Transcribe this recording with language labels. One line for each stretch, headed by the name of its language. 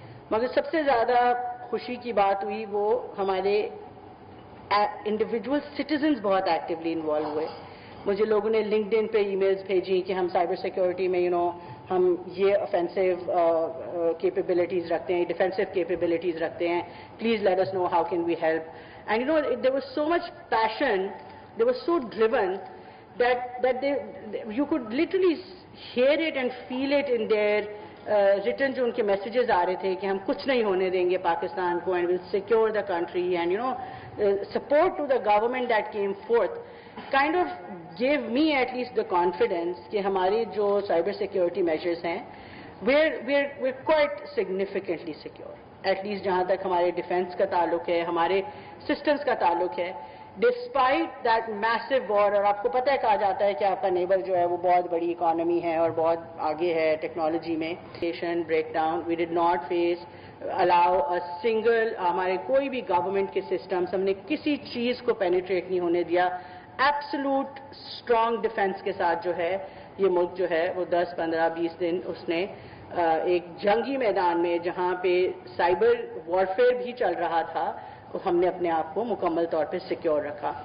Urdu: مگر سب سے زیادہ خوشی کی بات ہوئی وہ ہمارے انڈیویجول سٹیزنز بہت ایکٹیولی انوالو ہوئے. مجھے لوگوں نے لنکڈ ان پہ ای میلز بھیجی کہ ہم سائبر سیکورٹی میں ہم یہ offensive capabilities رکھتے ہیں، defensive capabilities رکھتے ہیں،
English: please let us know how can we help. And there was so much passion, they were so driven that you could literally hear it and feel it in their written
Urdu: جو ان کے messages آ رہے تھے کہ ہم کچھ نہیں ہونے دیں گے پاکستان کو,
English: and we'll secure the country, and support to the government that came forth kind of gave me at least the confidence
Urdu: کہ ہماری جو
English: cyber security measures ہیں we're quite significantly secure, at least
Urdu: جہاں تک ہمارے
English: defense کا تعلق ہے, ہمارے systems کا تعلق ہے, despite that massive war.
Urdu: اور آپ کو پتہ ہے کہا جاتا ہے کہ آپ کا نیبر جو ہے وہ بہت بڑی اکانومی ہے اور بہت آگے ہے ٹیکنالوجی میں. Break down
English: we did not face allow a single
Urdu: ہمارے کوئی بھی گورنمنٹ کے سسٹمز ہم نے کسی چیز کو پینیٹریٹ نہیں ہونے دیا. ایبسولوٹ اسٹرانگ ڈیفینس کے ساتھ جو ہے یہ ملک جو ہے وہ 10 15 20 دن اس نے ایک جنگی میدان میں جہاں پہ سائبر وارفیئر بھی چل رہا تھا ہم نے اپنے آپ کو مکمل طور پہ سیکیور رکھا.